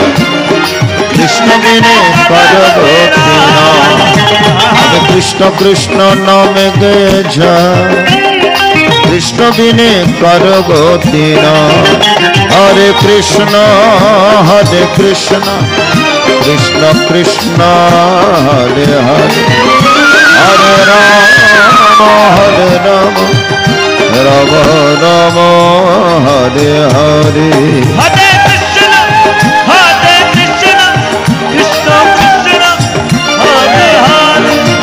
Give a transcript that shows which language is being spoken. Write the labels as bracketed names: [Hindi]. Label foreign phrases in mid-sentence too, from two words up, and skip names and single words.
[Bangla] কৃষ্ণ বিনে কর গতি নয়। আমি কৃষ্ণ কৃষ্ণ নামে গে যাই। কৃষ্ণ বিনে কর গতি নয়। [Sanskrit] হরে কৃষ্ণ কৃষ্ণ কৃষ্ণ হরে হরে, হরে রাম রাম রাম হরে হরে। হরে কৃষ্ণ কৃষ্ণ কৃষ্ণ হরে হরে,